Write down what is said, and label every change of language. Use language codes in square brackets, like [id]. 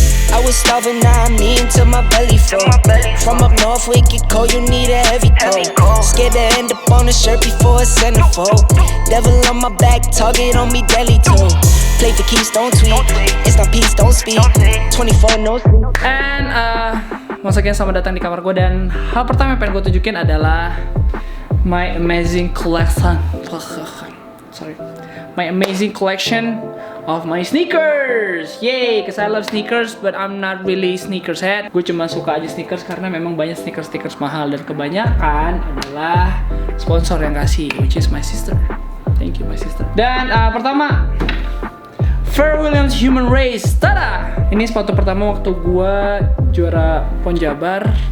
[en] I was starving, now I'm eating till my belly full. From up north, we get cold, you need a heavy coat. Scared to end up on a shirt before a centerfold. Devil on my back, target on me, deadly too. Play for keys, don't tweet. It's not peace, don't speak. 24 no sleep. [id] And once again, selamat datang di kamar gue. Dan hal pertama yang pengen gue tunjukin adalah my amazing collection. [en] Sorry, my amazing collection of my sneakers. Yay, cause I love sneakers, but I'm not really sneakers head. [id] Gue cuma suka aja sneakers karena memang banyak sneakers mahal dan kebanyakan adalah sponsor yang kasih, which is my sister. Thank you my sister. Dan pertama, Pharrell Williams Human Race. Tada! Ini sepatu pertama waktu gue juara PON Jabar.